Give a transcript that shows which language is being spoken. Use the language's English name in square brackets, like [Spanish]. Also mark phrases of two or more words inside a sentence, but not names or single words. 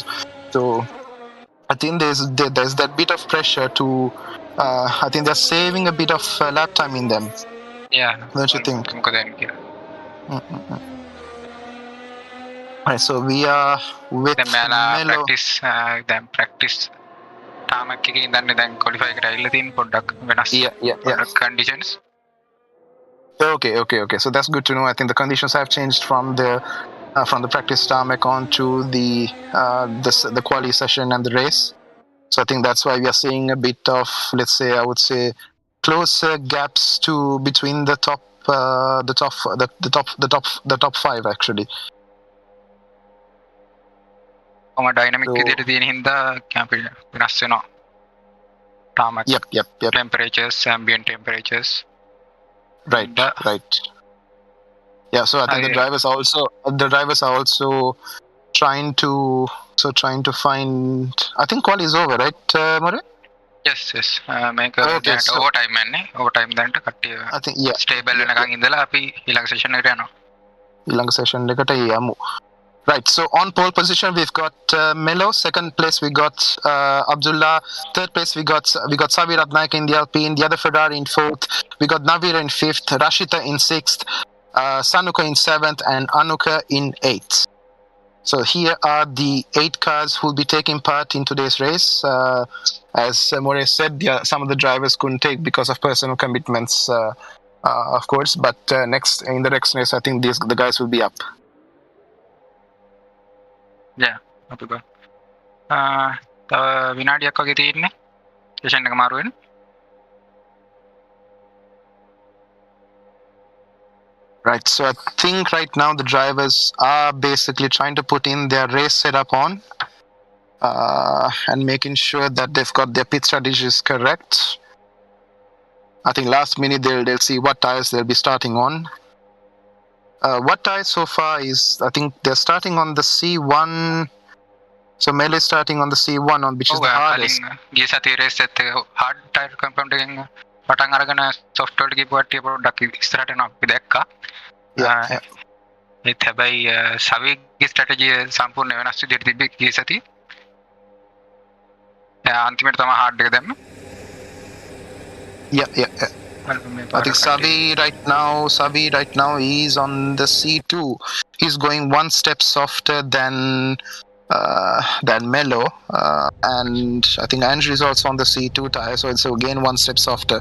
[English] So I think there's that bit of pressure to. I think they're saving a bit of lap time in them. Yeah. Don't you think? Right, so we are with Melo. Practice. [Sinhala] තාමක් එකේ ඉඳන් දැන් ක්වොලිෆයි එකට ඇවිල්ලා තියෙන පොඩ්ඩක් වෙනස් conditions. [English] Okay. So that's good to know. I think the conditions have changed from the practice tarmac on to the quali session and the race. So I think that's why we are seeing a bit of, let's say, I would say, closer gaps between the top 5 actually. [Sinhala] Dynamic විදියට තියෙන හින්දා කැම්ප් එක වෙනස් වෙනවා. තාමක්. [English] Yep. Temperatures, ambient temperatures. Right. Yeah, so I think the drivers are also trying to find. I think quali is over, right, Murray? Yes. [Sinhala] මේක overtime යන්නේ. Overtime දැන්ට කට්ටිය. [English] I think [Sinhala] stable වෙනකන් ඉඳලා අපි ඊළඟ session එකට යනවා. ඊළඟ session එකට යමු. [English] Right, so on pole position we've got Melo. Second place we got Abdullah. Third place we got Savi Ratnaik in the Alpine. The other Ferrari in 4th. We got Navira in 5th. Rashita in 6th. Sanuka in 7th, and Anuka in 8th. So here are the 8 cars who will be taking part in today's race. As More said, some of the drivers couldn't take because of personal commitments, of course. But in the next race, I think the guys will be up. Yeah, [Sinhala] අපි බා. තව විනාඩියක් වගේ තියෙන්නේ. සෙෂන් එක මාරු වෙන. [English] Right, so I think right now the drivers are basically trying to put in their race setup on and making sure that they've got their pit strategies correct. I think last minute they'll see what tires they'll be starting on. What tires so far is, I think they're starting on the C1 So Melo is starting on the C1, on which is the hardest. [Sinhala] ගිය සතියේ රේස් එකත් [English] hard tire compound [Sinhala] එකෙන් පටන් අරගෙන software ගිහපු කට්ටිය පොඩ්ඩක් ඉස්සරහට යනවා අපි දැක්කා. ඒත් හැබැයි සවිගේ ස්ට්‍රැටජිය සම්පූර්ණ වෙනස් විදිහට තිබ්බේ ගිය සතියේ. අන්තිමට තමයි hard එක දැම්මේ. [English] Yeah. I think Savi right now is on the C2. He's going one step softer than Melo, and I think Andrew is also on the C2 tire, so it's again one step softer.